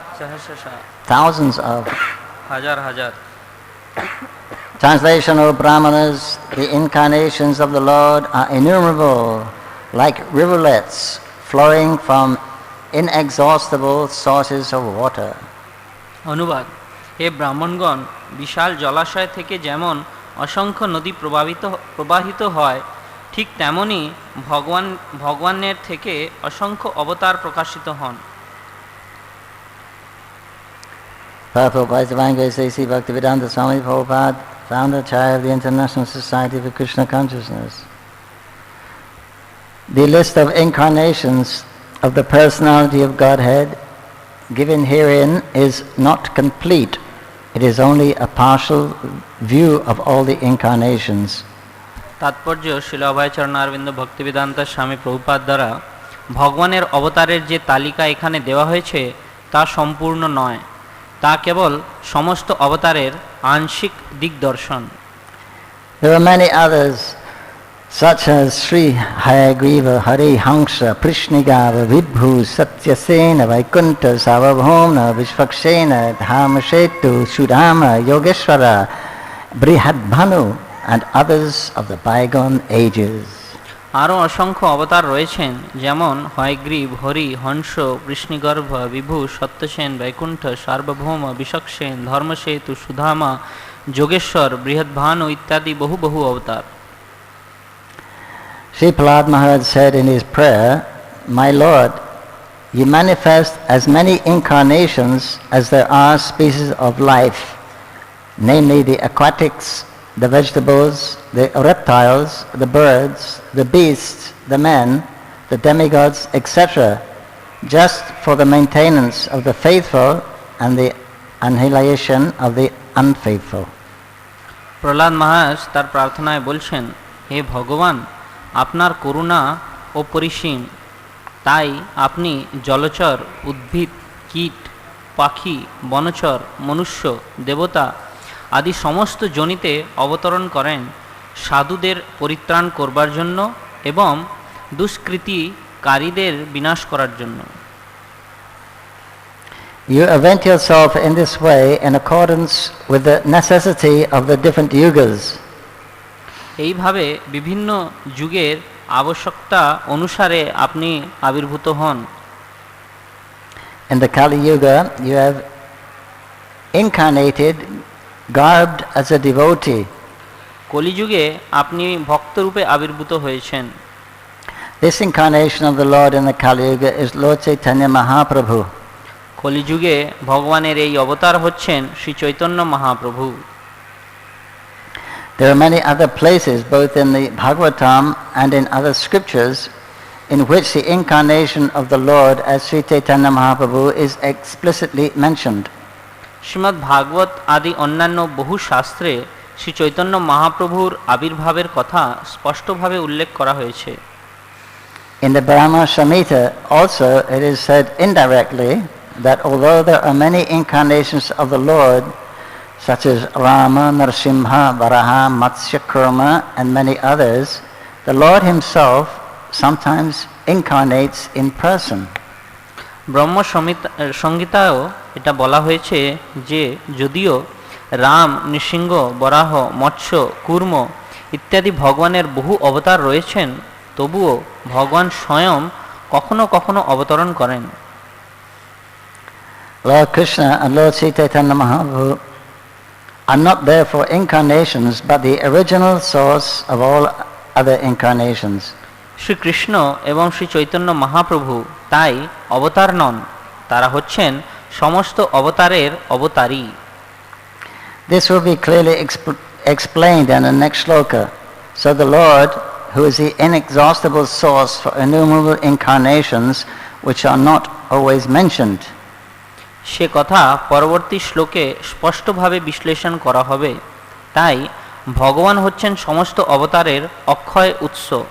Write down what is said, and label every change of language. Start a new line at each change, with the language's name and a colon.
Sanskrit: sahasrasha,
English: thousands of.
Bangla: hajar hajar.
English: Translation, O Brahmanas, the incarnations of the Lord are innumerable, like rivulets flowing from inexhaustible sources of water.
Bangla: অনুবাদ, হে ব্রাহ্মণগণ, বিশাল জলাশয় থেকে যেমন অসংখ্য নদী প্রবাহিত হয়, ঠিক তেমনি ভগবানের থেকে অসংখ্য অবতার প্রকাশিত হন।
English: Purport by Divine Sri Bhaktivedanta Swami Prabhupada, founder chair of the International Society for Krishna Consciousness. The list of incarnations of the personality of Godhead given herein is not complete. It is only a partial view of all the incarnations.
Bangla: তাৎপর্য, শ্রীল অভয়চরণ অরবিন্দ ভক্তিবেদান্তা স্বামী প্রভুপাদ দ্বারা ভগবানের অবতারের যে তালিকা এখানে দেওয়া হয়েছে তা সম্পূর্ণ নয়, তা কেবল সমস্ত অবতারের আংশিক দিগদর্শন।
English: There are many others, such as Sri Hayagriva, Hari Hamsa, Prishnigava, Vibhu, Satyasena, Vaikuntha, Sarvabhauma, Vishvakshena, Dharmashetu, Sudama, Yogeshwara, Brihadbhanu, and others of the bygone ages.
Bangla: আরও অসংখ্য অবতার রয়েছেন, যেমন হয়গ্রীব, হরি, হংস, বৃষ্ণিগর্ভ, বিভু, সত্যসেন, বৈকুণ্ঠ, সার্বভৌম, বিশকসেন, ধর্মসেতু, সুধামা, যোগেশ্বর, বৃহদ্ভানু ইত্যাদি বহু বহু অবতার।
English: Sri Prahlad Maharaj said in his prayer, "My Lord, you manifest as many incarnations as there are species of life, namely the aquatics, the vegetables, the reptiles, the birds, the beasts, the men, the demigods, etc., just for the maintenance of the faithful and the annihilation of the unfaithful."
Bangla: Prahlad মহারাজ তার প্রার্থনায় বলছেন, হে ভগবান, আপনার করুণা অপরিসীম, তাই আপনি জলচর, উদ্ভিদ, কীট, পাখি, বনচর, মনুষ্য, দেবতা আদি সমস্ত যোনিতে অবতরণ করেন সাধুদের পরিত্রাণ করবার জন্য এবং দুষ্কৃতিকারীদের বিনাশ করার জন্য।
English: You event yourself in this way in accordance with the necessity of the different yugas.
Bangla: এইভাবে বিভিন্ন যুগের আবশ্যকতা অনুসারে আপনি আবির্ভূত হন।
English: In the Kali Yuga, you have incarnated garbed as a devotee.
Bangla: কলিযুগে আপনি ভক্তরূপে আবির্ভূত হয়েছেন।
English: This incarnation of the Lord in the Kali Yuga is Lord Chaitanya Mahaprabhu.
Bangla: কলিযুগে ভগবানের এই অবতার হচ্ছেন Shri Chaitanya Mahaprabhu.
English: There are many other places, both in the Bhagavatam and in other scriptures, in which the incarnation of the Lord as Sri Chaitanya Mahaprabhu is explicitly mentioned.
Bangla: Shrimad ভাগবত আদি অন্যান্য বহু শাস্ত্রে শ্রী চৈতন্য মহাপ্রভুর আবির্ভাবের কথা স্পষ্টভাবে উল্লেখ করা হয়েছে।
English: In the Brahma Samhita also it is said indirectly that although there are many incarnations of the Lord, such as Rama, Narasimha, Varaha, Matsya Kurma, and many others, the Lord himself sometimes incarnates in person.
Bangla: ব্রহ্ম সংহিতায়ও এটা বলা হয়েছে যে যদিও রাম, নৃসিংহ, বরাহ, মৎস্য, কুর্ম ইত্যাদি ভগবানের বহু অবতার রয়েছেন, তবুও ভগবান স্বয়ং কখনো কখনো অবতরণ করেন।
English: Lord Krishna and Lord Sri Chaitanya Mahaprabhu are not therefore incarnations but the original source of all other incarnations.
Bangla: Shrikrishna এবং শ্রী চৈতন্য মহাপ্রভু তাই অবতার নন, তারা হচ্ছেন সমস্ত অবতারের অবতারী।
English: This will be clearly explained in the next shloka. So the Lord, who is the inexhaustible source for innumerable incarnations which are not always mentioned.
Bangla: সে কথা পরবর্তী শ্লোকে স্পষ্টভাবে বিশ্লেষণ করা হবে। তাই ভগবান হচ্ছেন সমস্ত অবতারের অক্ষয় উৎস।